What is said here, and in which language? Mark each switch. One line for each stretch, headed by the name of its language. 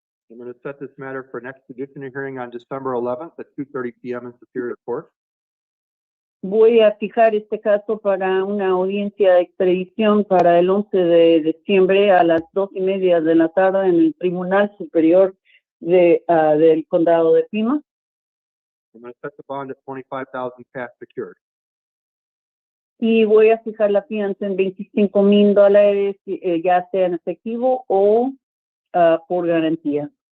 English: I'm going to set this matter for an extradition hearing on December 11th at 2:30 p.m. in Superior Court.
Spanish: Voy a fijar este caso para una audiencia de extradición para el 11 de diciembre a las 2:30 de la tarde en el Tribunal Superior del Condado de Pima.
English: I'm going to set the bond at $25,000 cash secured.
Spanish: Y voy a fijar la fianza en $25,000, ya sea en efectivo o por garantía.